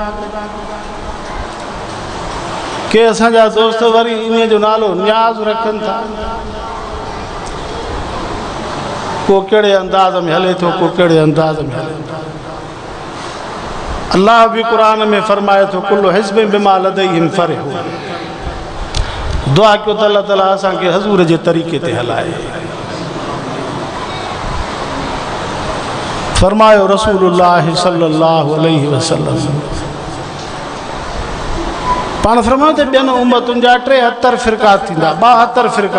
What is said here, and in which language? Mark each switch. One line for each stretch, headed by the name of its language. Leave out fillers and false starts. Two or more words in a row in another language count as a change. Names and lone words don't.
Sindhi: के असांजा दोस्त वरी इन जो नालो न्याज़ रखनि था। को कहिड़े अंदाज़ में हले थो, को कहिड़े अंदाज़ में हले थो। अल्लाह भी कुरान में फरमाए थो
Arabic: كل حزب بما لديهم فرحون.
Sindhi: दुआ कयो त अल्लाह ताला असांखे हज़ूर जे तरीक़े ते हलाए। फरमायो रसूलुल्लाह
Arabic: صلى الله عليه وسلم
Sindhi: पाण फरमायो त ॿियनि उम्मतुनि जा 73 फ़िरका थींदा, 72 फ़िरका।